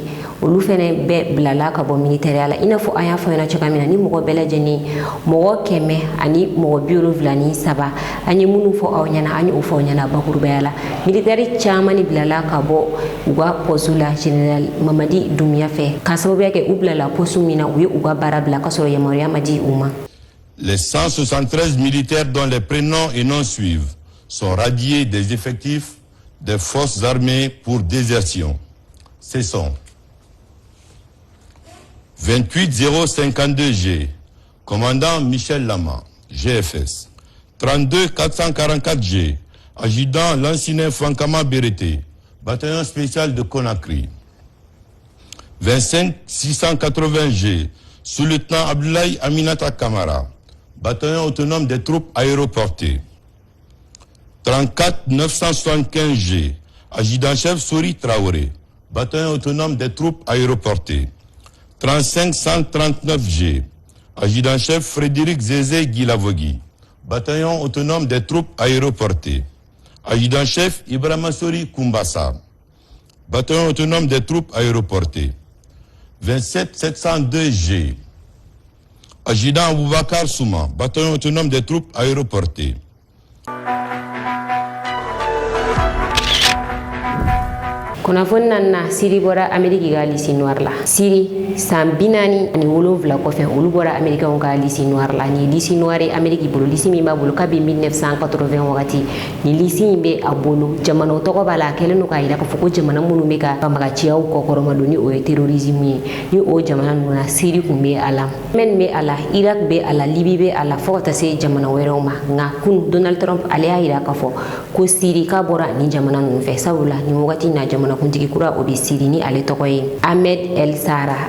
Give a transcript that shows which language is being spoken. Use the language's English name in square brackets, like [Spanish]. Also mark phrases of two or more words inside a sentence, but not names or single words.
[Bambara] Olu fɛnɛ bɛɛ bilala ka bɔ militaire la i n'a fɔ an y'a fɔ ɲɛna cogoya min na ni mɔgɔ bɛɛ lajɛlen mɔgɔ 100 ani mɔgɔ 73 an ye minnu fɔ aw ɲɛna an ye o fɔ aw ɲɛna bakurubaya la. Militaire caman de bilala ka bɔ u ka poste la Général Mamadi Doumbouya fɛ ka sababuya kɛ u bilala poste min na u ye u ka baara bila ka sɔrɔ yamaruya ma di u ma. [French] Les 173 militaires dont les prénoms et noms suivent sont radiés des effectifs des forces armées pour désertion. Ce sont 28052G, commandant Michel Lama, GFS. 32444G, adjudant Lansine Fankama Bérété, bataillon spécial de Conakry. 25680G, sous-lieutenant Abdoulaye Aminata Kamara, bataillon autonome des troupes aéroportées. 34975G, adjudant-chef Sori Traoré, bataillon autonome des troupes aéroportées. 3539G, adjudant-chef Frédéric Zézé Gilavogui, bataillon autonome des troupes aéroportées. Adjudant-chef Ibrahima Sori Koumbassa, bataillon autonome des troupes aéroportées. 27702G, adjudant Aboubakar Souma, bataillon autonome des troupes aéroportées. [Bambara] Kunnafoni na Siri bɔra Amérique ka [French] liste noire [Bambara] la. Siri san 47 kɔfɛ olu bɔra Américains ka [French] liste noire [Bambara] la. Ni [French] liste noire [Bambara] ye Amérique bolo liste min b'a bolo kabi 1980 wagati ni liste in bɛ a bolo jamanaw tɔgɔ b'a la a kɛlen don k'a yira k'a fɔ ko jamana minnu bɛ ka banbagaciyaw kɔkɔrɔmadon ni o ye terrorisme ye ni o jamana ninnu na Siri kun bɛ a la Yémen bɛ a la Irak bɛ a la Libye bɛ a la fo ka taa se jamana wɛrɛw ma nka kun Donald Trump ale y'a yira k'a fɔ ko Siri k'a bɔra ni jamana ninnu fɛ sabula ni wagati na jamana kuntigi kura o bɛ Siri ni ale tɔgɔ ye Ahmed El Sara.